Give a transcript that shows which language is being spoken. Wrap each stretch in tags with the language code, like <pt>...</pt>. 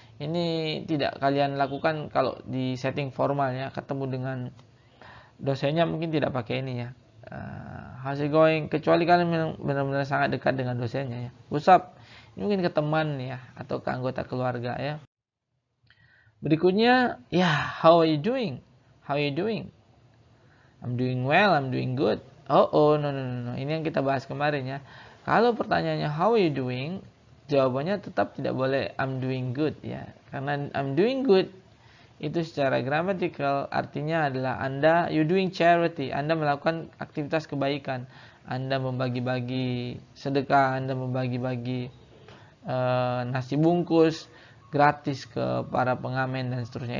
<id>Ini tidak kalian lakukan kalau di setting formal ya. Ketemu dengan dosennya mungkin tidak pakai ini ya.</id> <en>How's it going?</en> <id>Kecuali kalian benar-benar sangat dekat dengan dosennya ya.</id> <en>What's up?</en> <id>Ini mungkin ke teman ya atau ke anggota keluarga ya. Berikutnya, ya,</id> <en>how are you doing? How are you doing? I'm doing well, I'm doing good. No.</en> <id>Ini yang kita bahas kemarin ya. Kalau pertanyaannya</id> <en>how are you doing?</en> <id>Jawabannya tetap tidak boleh</id> <en>I'm doing good</en> <id>ya. Karena</id> <en>I'm doing good</en> <id>itu secara gramatikal artinya adalah</id> <en>you doing charity,</en> <id>Anda melakukan aktivitas kebaikan, Anda membagi-bagi sedekah, Anda membagi-bagi nasi bungkus gratis ke para pengamen dan seterusnya.</id>